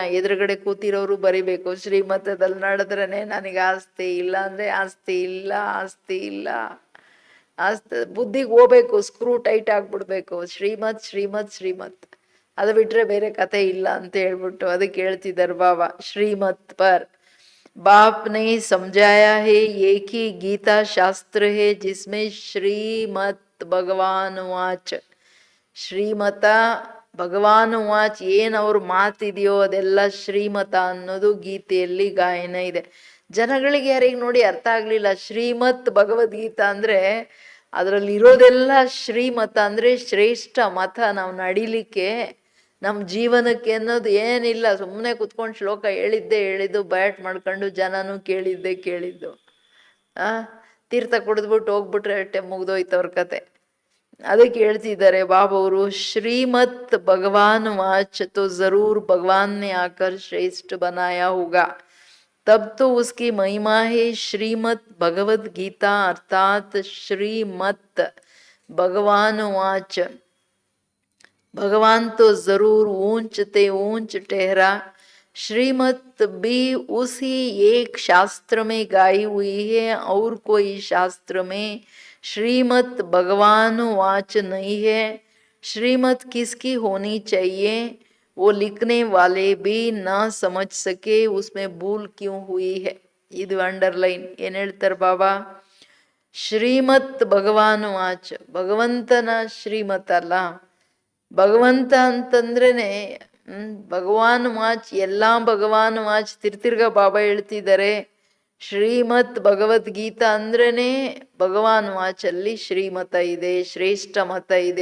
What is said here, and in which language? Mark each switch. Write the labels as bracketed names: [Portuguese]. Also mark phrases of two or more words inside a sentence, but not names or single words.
[Kannada] ಎದುರುಗಡೆ ಕೂತಿರೋರು ಬರಿಬೇಕು, ಶ್ರೀಮತದಲ್ಲಿ ನಡೆದ್ರೇನೆ ನನಗೆ ಆಸ್ತಿ, ಇಲ್ಲ ಅಂದರೆ ಆಸ್ತಿ ಇಲ್ಲ, ಆಸ್ತಿ ಇಲ್ಲ. ಆಸ್ತಿ ಬುದ್ಧಿಗೆ ಹೋಗ್ಬೇಕು, [English] screw tight [Kannada] ಆಗ್ಬಿಡ್ಬೇಕು. ಶ್ರೀಮತ್ ಶ್ರೀಮತ್ ಶ್ರೀಮತ್, ಅದು ಬಿಟ್ರೆ ಬೇರೆ ಕತೆ ಇಲ್ಲ ಅಂತ ಹೇಳ್ಬಿಟ್ಟು ಅದಕ್ಕೆ ಹೇಳ್ತಿದ್ದಾರೆ ಬಾಬಾ ಶ್ರೀಮತ್ ಪರ್. [Hindi] बाप ने समझाया है एक ही गीता शास्त्र है जिसमें श्रीमत भगवान वाच. [Kannada] ಶ್ರೀಮತ ಭಗವಾನ್ ವಾಚ್ ಏನು ಅವ್ರ ಮಾತಿದೆಯೋ ಅದೆಲ್ಲ ಶ್ರೀಮತ ಅನ್ನೋದು ಗೀತೆಯಲ್ಲಿ ಗಾಯನ ಇದೆ. ಜನಗಳಿಗೆ ಯಾರಿಗೆ ನೋಡಿ ಅರ್ಥ ಆಗ್ಲಿಲ್ಲ. ಶ್ರೀಮತ್ ಭಗವದ್ಗೀತಾ ಅಂದ್ರೆ ಅದರಲ್ಲಿ ಇರೋದೆಲ್ಲ ಶ್ರೀಮತ ಅಂದ್ರೆ ಶ್ರೇಷ್ಠ ಮತ. ನಾವು ನಡಿಲಿಕ್ಕೆ ನಮ್ಮ ಜೀವನಕ್ಕೆ ಅನ್ನೋದು ಏನಿಲ್ಲ. ಸುಮ್ಮನೆ ಕುತ್ಕೊಂಡು ಶ್ಲೋಕ ಹೇಳಿದ್ದು ಬ್ಯಾಟ್ ಮಾಡ್ಕೊಂಡು ಜನನೂ ಕೇಳಿದ್ದು. ತೀರ್ಥ ಕುಡಿದ್ಬಿಟ್ಟು ಹೋಗ್ಬಿಟ್ರೆ ಅಷ್ಟೇ ಮುಗ್ದೋಯ್ತವ್ರ ಕತೆ. ಅದಕ್ಕೆ ಹೇಳ್ತಿದ್ದಾರೆ ಬಾಬವರು ಶ್ರೀಮತ್ ಭಗವಾನ್ ವಾಚ್ [Hindi] तो जरूर भगवान ने आकर श्रेष्ठ बनाया होगा. तब तो उसकी महिमा है श्रीमत भगवद गीता अर्थात श्रीमत भगवान वाच. भगवान तो जरूर ऊंच ते ऊंच ठहरा. श्रीमत भी उसी एक शास्त्र में गाई हुई है और कोई शास्त्र में श्रीमत भगवान वाच नहीं है. श्रीमत किसकी होनी चाहिए वो लिखने वाले भी ना समझ सके, उसमें भूल क्यों हुई है. [Kannada] ಇದು ಅಂಡರ್ಲೈನ್. ಏನು ಹೇಳ್ತಾರೆ ಬಾಬಾ? ಶ್ರೀಮತ್ ಭಗವಾನ್ ವಾಚ್ ಭಗವಂತನ ಶ್ರೀಮತ್ ಅಲ್ಲ. ಭಗವಂತ ಅಂತಂದ್ರೇನೆ ಭಗವಾನ್ ವಾಚ್, ಎಲ್ಲ ಭಗವಾನ್ ವಾಚ್. ತಿರ್ತಿರ್ಗ ಬಾಬಾ ಹೇಳ್ತಿದ್ದಾರೆ ಶ್ರೀಮತ್ ಭಗವದ್ಗೀತಾ ಅಂದ್ರೇನೆ ಭಗವಾನ್ ವಾಚಲ್ಲಿ ಶ್ರೀಮತ ಇದೆ, ಶ್ರೇಷ್ಠ ಮತ ಇದೆ.